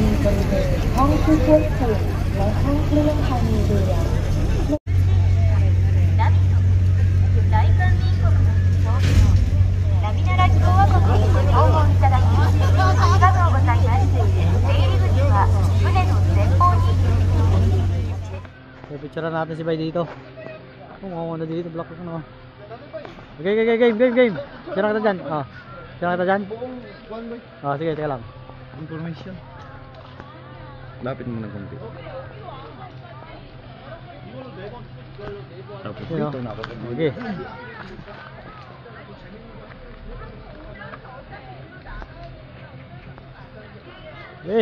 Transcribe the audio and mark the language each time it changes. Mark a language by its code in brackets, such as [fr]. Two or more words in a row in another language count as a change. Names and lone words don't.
[th] บริเวณห้องผู้ควบคุมและห้องเครื่องภายในเรือ [tl] picture natin si Bay dito. Kung na dito, block ko na. Okay, game. Picture kita dyan. Sino kita dyan? Buong [en] one way. [tl] Oh, sige, teka lang. Information. Lapit mo ng konti. Tapos Sino? dito nakapag Sige. Eh.